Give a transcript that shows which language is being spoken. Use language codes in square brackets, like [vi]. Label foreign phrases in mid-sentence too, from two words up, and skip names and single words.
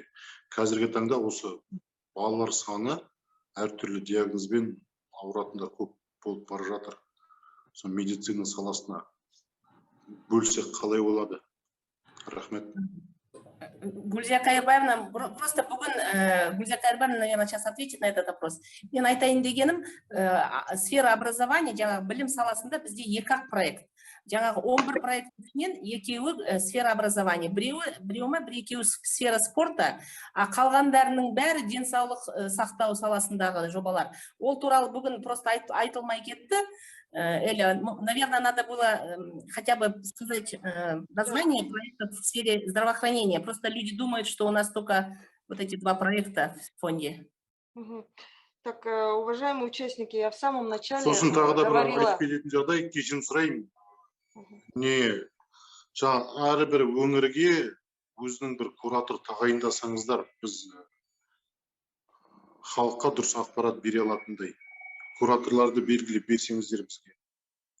[kk] Қазіргі таңда осы балалар саны әртүрлі диагнозбен ауыратындар көп болып бара жатыр. Сол медицина саласына бөлсек қалай болады? Рахмет. Гульзия Кайырбаевна, просто бүгін Гульзия Кайырбаевна, [ru] наверное, сейчас ответит на этот вопрос. [kk] Мен айтайын дегенім, [ru] сфера образования, [kk] жаңағы білім саласында бізде екі-ақ проект. Жаңағы 11 проектінен екеуі [ru] сфера образования. [kk] Біреуі [ru] сфера спорта, [kk] а қалғандарының бәрі денсаулық сақтау саласындағы жобалар. Ол туралы бүгін просто айтылмай кетті. [ru] Эля, наверное, надо было хотя бы сказать название проекта в сфере здравоохранения. Просто люди думают, что у нас только вот эти два проекта в фонде. Так, уважаемые участники, я в самом начале [kk] сосын тағы да бір [ru] говорила... [kk] айтып кететін жағдай, кешірім сұраймын. Не, әрбір өңірге өзінің бір куратор тағайындасаңыздар, біз халыққа дұрыс ақпарат бере алатындай. Кураторларды белгілеп берсеңіздер бізге.